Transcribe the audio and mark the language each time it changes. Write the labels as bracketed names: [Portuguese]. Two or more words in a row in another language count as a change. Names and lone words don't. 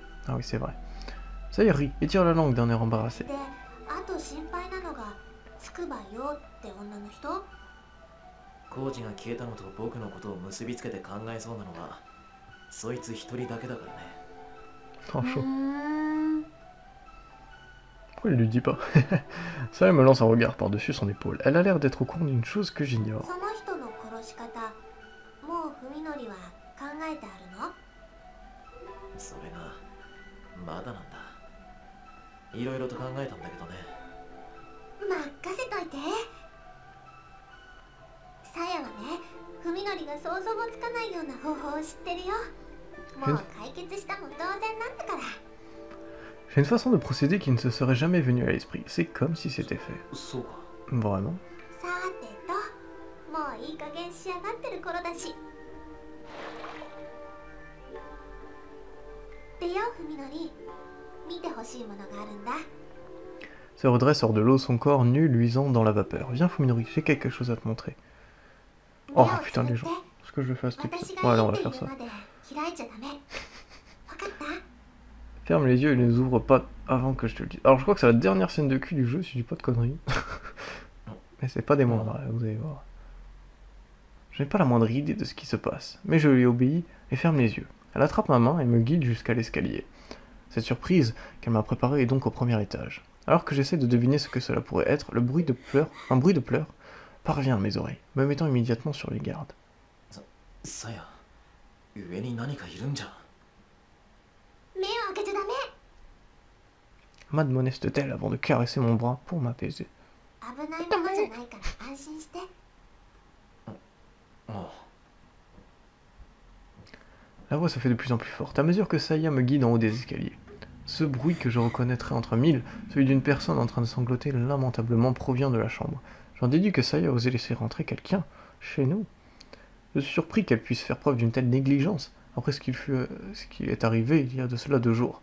[French] Ah oui, c'est vrai. Ça y rit et tire la langue d'un air embarrassé. [Japanese] で、あと心配なのがつくばよって女の人。コーチが消えたのと僕のことを結びつけて考えそうなのはそいつ一人だけだからね。 [French] Oh, chaud. ん。 Pourquoi il lui dit pas? Ça me lance un regard par-dessus son épaule. Elle a l'air d'être au courant d'une chose que j'ignore. [Japanese] その人の殺し方、もう文則は考えてあるの？それがまだなんだ。いろいろと考えたんだけどね。任せといて。さやはね、文則が想像もつかないような方法を知ってるよ。もう解決したも同然なんだから。 [French] J'ai une façon de procéder qui ne se serait jamais venue à l'esprit. C'est comme si c'était fait. [Japanese] そうか。 [French] Vraiment. [Japanese] さてと、もういい加減仕上がってる頃だし。でよ、文則、見てほしいものがあるんだ。 [French] Se redresse hors de l'eau, son corps nu luisant dans la vapeur. Viens, Fuminori, j'ai quelque chose à te montrer. Oh putain, les gens. Est-ce que je le fais à cet épisode? Ouais, allez, on va faire ça. Ferme les yeux et ne les ouvre pas avant que je te le dise. Alors, je crois que c'est la dernière scène de cul du jeu, si je dis pas de conneries. Mais c'est pas des moindres, vous allez voir. Je n'ai pas la moindre idée de ce qui se passe, mais je lui obéis et ferme les yeux. Elle attrape ma main et me guide jusqu'à l'escalier. Cette surprise qu'elle m'a préparée est donc au premier étage. Alors que j'essaie de deviner ce que cela pourrait être, un bruit de pleurs, parvient à mes oreilles, me mettant immédiatement sur les gardes. [Japanese] さや、上に何かいるんじゃ。目を開けちゃダメ。 [French] M'admoneste-t-elle avant de caresser mon bras pour m'apaiser. [Japanese] 危ないものじゃないから安心して。ああ。 [French] La voix se fait de plus en plus forte, à mesure que Saya me guide en haut des escaliers. Ce bruit que je reconnaîtrais entre mille, celui d'une personne en train de sangloter lamentablement, provient de la chambre. J'en déduis que Saya a osé laisser rentrer quelqu'un chez nous. Je suis surpris qu'elle puisse faire preuve d'une telle négligence, après ce qui est arrivé il y a de cela 2 jours.